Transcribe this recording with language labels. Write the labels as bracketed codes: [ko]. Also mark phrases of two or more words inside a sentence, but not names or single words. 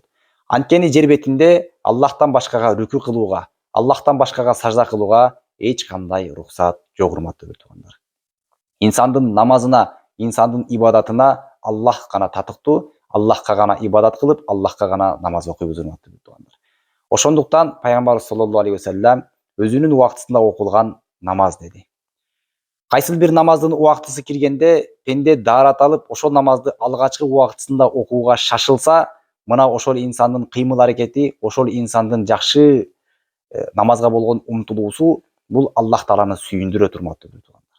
[ky] Анткени жер бетинде Аллахтан башкага рүкү кылууга, Аллахтан башкага сажда кылууга эч кандай уруксат жок, урматтуу туугандар. Инсандын намазына, инсандын ибадатына Аллах гана татыктуу, Аллахка гана ибадат кылып, Аллахка гана намаз окуйбуз, урматтуу туугандар. Ошондуктан пайгамбарыбыз [ar] صلى الله عليه وسلم [ky] өзүнүн убактысында окулган намаз деди. Кайсыл бир намаздын убактысы киргенде, пенде даарат алып, ошол намазды алгачкы убактысында окууга шашылса, мына ошол инсандын кыймыл аракети, ошол инсандын жакшы намазга болгон умтулуусу бул Аллах тааланы сүйүндүрөт, урматтуу туугандар.